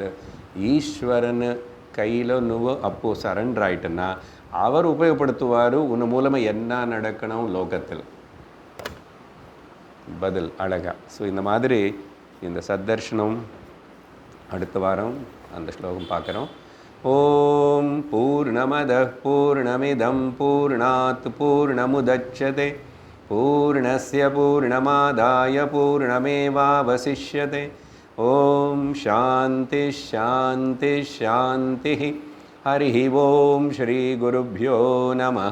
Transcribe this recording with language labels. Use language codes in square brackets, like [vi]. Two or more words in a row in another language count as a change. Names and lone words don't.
[ta] ஈஸ்வரன் கையில் நுவோ அப்போது சரண்டர் ஆகிட்டுன்னா அவர் உபயோகப்படுத்துவார், உன் மூலமாக என்ன நடக்கணும் லோகத்தில். பதில் அழகா. ஸோ இந்த மாதிரி இந்த சத்தர்ஷனம் அடுத்த வாரம் அந்த ஸ்லோகம் பார்க்குறோம். [sa] ॐ पूर्णमदः पूर्णमिदं पूर्णात् पूर्णमुदच्यते पूर्णस्य पूर्णमादाय पूर्णमेवावशिष्यते. ॐ शान्तिः शान्तिः शान्तिः. हरिः ओम श्री गुरुभ्यो नमः.